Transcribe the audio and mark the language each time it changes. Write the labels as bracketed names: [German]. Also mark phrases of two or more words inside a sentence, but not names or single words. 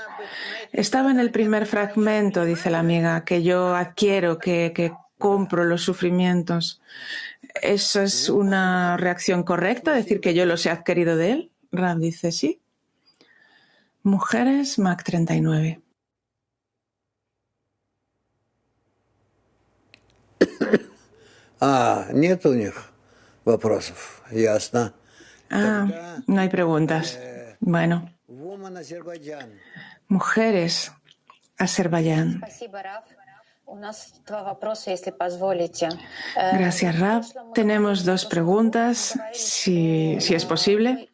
[Spanish] Estaba en el primer fragmento, dice la amiga, que yo adquiero, que compro los sufrimientos. ¿Eso es una reacción correcta, decir que yo los he adquirido de él? Rab dice sí. Mujeres, Mac 39. [Russian] Нет у них вопросов, ясно. [Spanish] No hay preguntas. Bueno. Mujeres, Azerbaiyán. Gracias, Rab. Tenemos dos preguntas, si es posible.